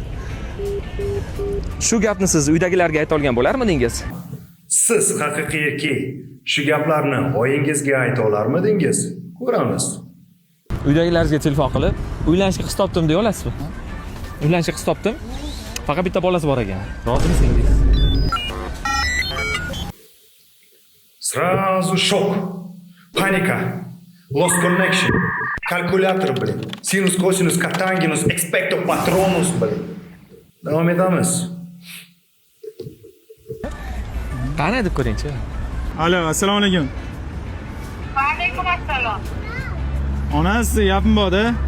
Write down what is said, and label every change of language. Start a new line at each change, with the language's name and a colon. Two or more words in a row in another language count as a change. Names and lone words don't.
Uzbek: Shu gapni siz uydagilarga ayta olgan bo'larmidingiz? Siz haqiqiy erkak shu gaplarni oyingizga ayta olarmidingiz? Ko'ramiz. Uydagilaringizga telefon qilib, uylanishga qiz topdim deya olasizmi? Uylanishga qiz topdim. Faqat bitta bolasi bor ekan. Rozimisiz deysiz?
Russian: Сразу шок, паника,
English: lost connection,
Uzbek: kalkulyator biling, sinus, kosinus, katanginus,
Latin: expecto patronus
Uzbek: biling. Davom etamiz. Qani deb ko'ring-chi. Alo, assalomu alaykum. Va alaykum assalom. Onasi gapim bor-da.